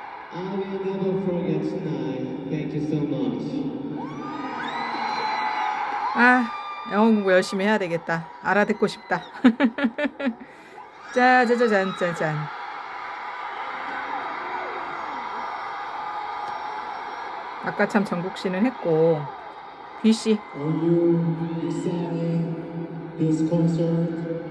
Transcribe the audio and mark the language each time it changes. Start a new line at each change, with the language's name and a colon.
English: I will never forget tonight. Thank you so much.
Korean: 아, 영어 공부 열심히 해야 되겠다. 알아듣고 싶다. 짜자자잔 짜잔. 아까 참 정국 씨는 했고 B 씨.
English: Are you excited this concert?